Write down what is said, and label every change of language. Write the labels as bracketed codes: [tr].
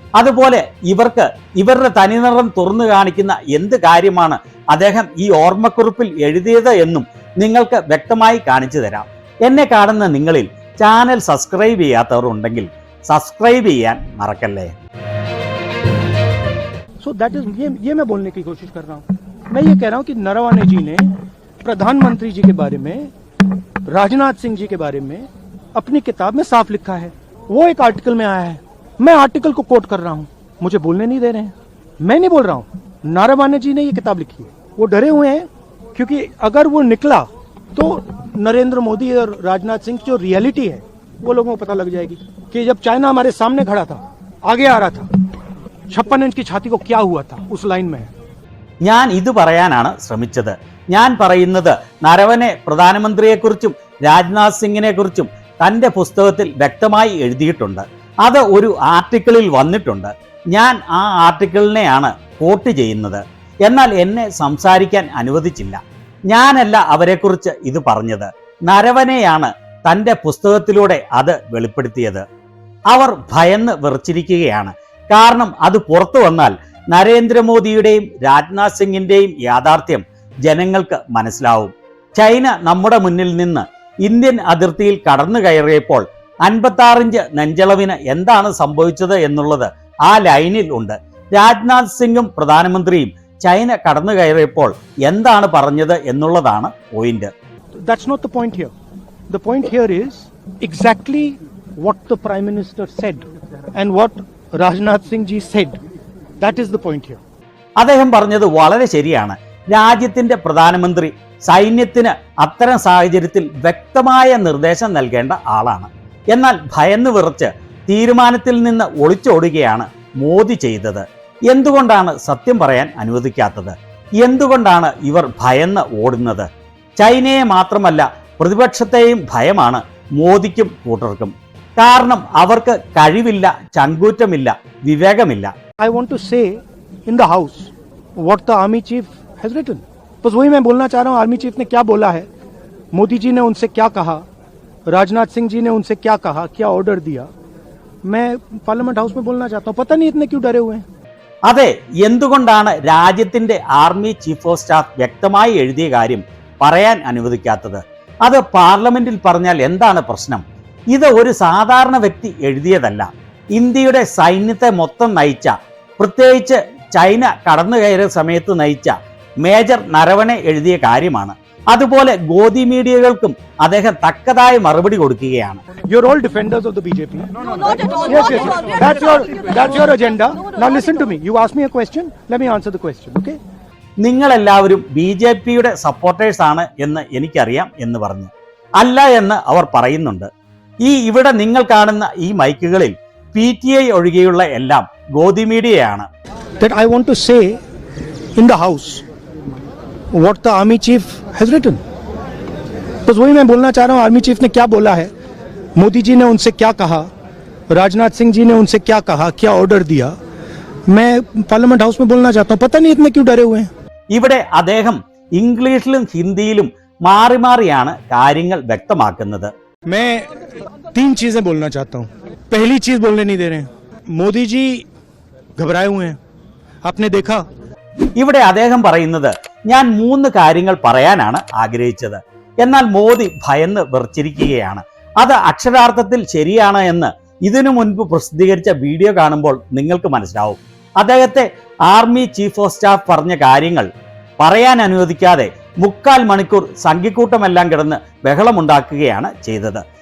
[ml] അതുപോലെ ഇവർക്ക് ഇവരുടെ തനിനിറം തുറന്നു കാണിക്കുന്ന എന്ത് കാര്യമാണ് അദ്ദേഹം ഈ ഓർമ്മക്കുറിപ്പിൽ എഴുതിയത് എന്നും നിങ്ങൾക്ക് വ്യക്തമായി കാണിച്ചു തരാം. എന്നെ കാണുന്ന നിങ്ങളിൽ ചാനൽ സബ്സ്ക്രൈബ് ചെയ്യാത്തവർ ഉണ്ടെങ്കിൽ സബ്സ്ക്രൈബ് ചെയ്യാൻ മറക്കല്ലേ. [en] so that is [hi] ये मैं बोलने की कोशिश कर रहा हूँ. मैं ये कह रहा हूँ कि नरवणे जी ने प्रधानमंत्री जी के बारे में, राजनाथ सिंह जी के बारे में अपनी किताब में साफ लिखा है. वो एक आर्टिकल में आया है. मैं आर्टिकल को कोट कर रहा हूँ, मुझे बोलने नहीं दे रहे हैं. मैं नहीं बोल रहा हूँ, नरवणे जी ने ये किताब लिखी है. वो डरे हुए हैं क्योंकि अगर वो निकला तो नरेंद्र मोदी और राजनाथ सिंह की जो रियलिटी है वो लोगों को पता लग जाएगी कि जब चाइना हमारे सामने खड़ा था, आगे आ रहा था, 56 इंच की छाती को क्या हुआ था उस लाइन में. [ml] ഞാൻ ഇത് പറയാനാണ് ശ്രമിച്ചത്. ഞാൻ പറയുന്നത് നരവനെ പ്രധാനമന്ത്രിയെക്കുറിച്ചും രാജ്നാഥ് സിംഗിനെ കുറിച്ചും തൻ്റെ പുസ്തകത്തിൽ വ്യക്തമായി എഴുതിയിട്ടുണ്ട്. അത് ഒരു ആർട്ടിക്കിളിൽ വന്നിട്ടുണ്ട്. ഞാൻ ആ ആർട്ടിക്കിളിനെയാണ് കോട്ട് ചെയ്യുന്നത്. എന്നാൽ എന്നെ സംസാരിക്കാൻ അനുവദിച്ചില്ല. ഞാനല്ല അവരെക്കുറിച്ച് ഇത് പറഞ്ഞത്. നരവനെയാണ് തൻ്റെ പുസ്തകത്തിലൂടെ അത് വെളിപ്പെടുത്തിയത്. അവർ ഭയന്ന് വിറച്ചിരിക്കുകയാണ്. കാരണം അത് പുറത്തു വന്നാൽ നരേന്ദ്രമോദിയുടെയും രാജ്നാഥ് സിംഗിന്റെയും യാഥാർത്ഥ്യം ജനങ്ങൾക്ക് മനസ്സിലാവും. ചൈന നമ്മുടെ മുന്നിൽ നിന്ന് ഇന്ത്യൻ അതിർത്തിയിൽ കടന്നു കയറിയപ്പോൾ 56 ഇഞ്ച് നെഞ്ചളവിന് എന്താണ് സംഭവിച്ചത് എന്നുള്ളത് ആ ലൈനിൽ ഉണ്ട്. രാജ്നാഥ് സിംഗും പ്രധാനമന്ത്രിയും ചൈന കടന്നു കയറിയപ്പോൾ എന്താണ് പറഞ്ഞത് എന്നുള്ളതാണ് point. [en] That's not the point here. The point here is exactly what the Prime Minister said and what Rajnath Singh ji said. That is the point here. [ml] അദ്ദേഹം പറഞ്ഞത് വളരെ ശരിയാണ്. രാജ്യത്തിന്റെ പ്രധാനമന്ത്രി സൈന്യത്തിന് അത്തരം സാഹചര്യത്തിൽ വ്യക്തമായ നിർദ്ദേശം നൽകേണ്ട ആളാണ്. എന്നാൽ ഭയന്ന് വിറച്ച് തീരുമാനത്തിൽ നിന്ന് ഒളിച്ചോടുകയാണ് മോദി ചെയ്തത്. എന്തുകൊണ്ടാണ് സത്യം പറയാൻ അനുവദിക്കാത്തത്? എന്തുകൊണ്ടാണ് ഇവർ ഭയന്ന് ഓടുന്നത്? ചൈനയെ മാത്രമല്ല പ്രതിപക്ഷത്തെയും ഭയമാണ് മോദിക്കും കൂട്ടർക്കും. കാരണം അവർക്ക് കഴിവില്ല, ചങ്കൂറ്റമില്ല, വിവേകമില്ല. [en] I want to say in the house what the army chief has written. [hi] बस वही मैं बोलना चाह रहा हूँ. आर्मी चीफ ने क्या बोला है, मोदी जी ने उनसे क्या कहा, राजनाथ सिंह जी ने उनसे क्या कहा, क्या ऑर्डर दिया, मैं पार्लियामेंट हाउस में बोलना चाहता हूँ. पता नहीं इतने क्यों डरे हुए हैं. [ml] അതെ, എന്തുകൊണ്ടാണ് രാജ്യത്തിന്റെ ആർമി ചീഫ് ഓഫ് സ്റ്റാഫ് വ്യക്തമായി എഴുതിയ കാര്യം പറയാൻ അനുവദിക്കാത്തത്? അത് പാർലമെന്റിൽ പറഞ്ഞാൽ എന്താണ് പ്രശ്നം? ഇത് ഒരു സാധാരണ വ്യക്തി എഴുതിയതല്ല. ഇന്ത്യയുടെ സൈന്യത്തെ മൊത്തം നയിച്ച, പ്രത്യേകിച്ച് ചൈന കടന്നു കയറിയ സമയത്ത് നയിച്ച മേജർ നരവനെ എഴുതിയ കാര്യമാണ്. അതുപോലെ ഗോദി മീഡിയകൾക്കും അദ്ദേഹം തക്കതായ മറുപടി കൊടുക്കുകയാണ്. [en] You're all defenders of the BJP. No, not at all. Yes. That's your agenda. Now listen to me. You asked me a question. Let me answer the question. Okay? [ml] നിങ്ങളെല്ലാവരും BJPയുടെ സപ്പോർട്ടേഴ്സ് ആണ് എന്ന് എനിക്കറിയാം എന്ന് പറഞ്ഞു. അല്ല എന്ന് അവർ പറയുന്നുണ്ട്. ഇവിടെ നിങ്ങൾ കാണുന്ന ഈ മൈക്കുകളിൽ PTI ഒഴികെയുള്ള എല്ലാം Godi മീഡിയയാണ്. [en] That I want to say in the house what the army chief has written. [hi] बस वही मैं बोलना चाह रहा हूँ. आर्मी चीफ ने क्या बोला है, मोदी जी ने उनसे क्या कहा, राजनाथ सिंह जी ने उनसे क्या कहा, क्या ऑर्डर दिया, मैं पार्लियामेंट हाउस में बोलना चाहता हूँ. पता नहीं इतने क्यों डरे हुए हैं. [ml] ഇവിടെ അദ്ദേഹം ഇംഗ്ലീഷിലും ഹിന്ദിയിലും മാറി മാറിയാണ് കാര്യങ്ങൾ വ്യക്തമാക്കുന്നത്. [hi] मैं 3 चीजें बोलना चाहता हूँ. पहली चीज बोलने नहीं दे रहे हैं. मोदी जी घबराए हुए हैं. आपने देखा. [ml] ഇവിടെ അദ്ദേഹം പറയുന്നത് ഞാൻ 3 കാര്യങ്ങൾ പറയാനാണ് ആഗ്രഹിച്ചത്, എന്നാൽ മോദി ഭയന്ന് വിറച്ചിരിക്കുകയാണ്. അത് അക്ഷരാർത്ഥത്തിൽ ശരിയാണ് എന്ന് ഇതിനു മുൻപ് പ്രസിദ്ധീകരിച്ച വീഡിയോ കാണുമ്പോൾ നിങ്ങൾക്ക് മനസ്സിലാവും. അദ്ദേഹത്തെ ആർമി ചീഫ് ഓഫ് സ്റ്റാഫ് പറഞ്ഞ കാര്യങ്ങൾ പറയാൻ അനുവദിക്കാതെ 3/4 മണിക്കൂർ സംഘിക്കൂട്ടമെല്ലാം കിടന്ന് ബഹളമുണ്ടാക്കുകയാണ് ചെയ്തത്.